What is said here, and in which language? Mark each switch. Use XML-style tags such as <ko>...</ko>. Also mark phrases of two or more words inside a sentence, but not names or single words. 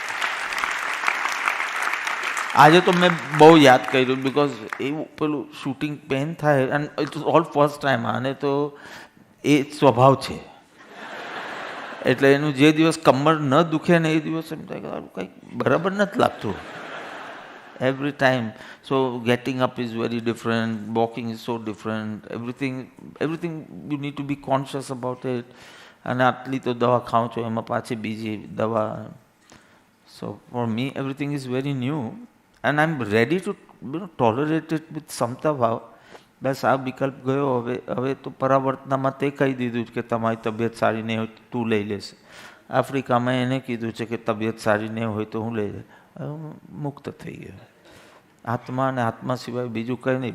<gu>આજે તો મેં બહુ યાદ કર્યું, બિકોઝ એવું પેલું</gu> <en>shooting pain</en> <gu>થાય</gu> <en>and it is all first time.</en> <gu>આને તો એ સ્વભાવ છે, એટલે એનું જે દિવસ કમર ન દુખે ને એ દિવસ એમ થાય કે કંઈક બરાબર નથી લાગતું.</gu> <en>every time. So getting up is very different, walking is so different, everything you need to be conscious about it.</en> <gu>અને આટલી તો દવા ખાઉં છું, એમાં પાછી બીજી દવા.</gu> <en>So for me everything is very new and I'm ready to tolerate it with</en> <gu>સમતા ભાવ. બસ આ વિકલ્પ ગયો. હવે તો પરાવર્તનામાં તે કહી દીધું કે તમારી તબિયત સારી નહીં હોય તું લઈ લેશે. આફ્રિકામાં એને કીધું છે કે તબિયત સારી નહીં હોય તો હું લઈ લે. મુક્ત થઈ ગયો. આત્મા અને આત્મા સિવાય બીજું કંઈ નહીં.</gu>